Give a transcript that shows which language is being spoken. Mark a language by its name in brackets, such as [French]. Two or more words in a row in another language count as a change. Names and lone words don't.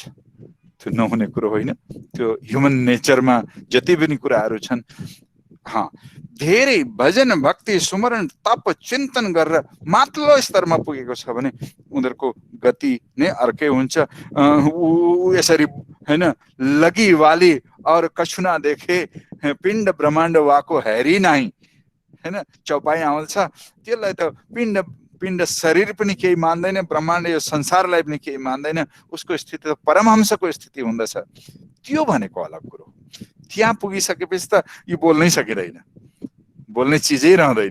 [Nepali] त्यो नहुने कुरो होइन, त्यो [English] human nature [Nepali] जति पनि कुराहरू छन्। धेरै भजन भक्ति सुमरण तप चिन्तन गरेर माथिल्लो स्तरमा पुगेको छ भने उनीहरूको गति नै अर्कै हुन्छ। यसरी होइन, [Hindi] लगी वाली और कछु ना देखे पिण्ड ब्रह्माण्ड वाको हेरी नाही [Nepali] होइन, चौपाई आउँछ। त्यसलाई त पिण्ड शरीर पनि केही मान्दैन, ब्रह्माण्ड यो संसारलाई पनि केही मान्दैन। उसको स्थिति त परमहंसको स्थिति हुँदछ। त्यो भनेको अलग कुरो। त्यहाँ पुगिसकेपछि त यो बोल्नै सकिँदैन, बोल्ने चिजै रहँदैन।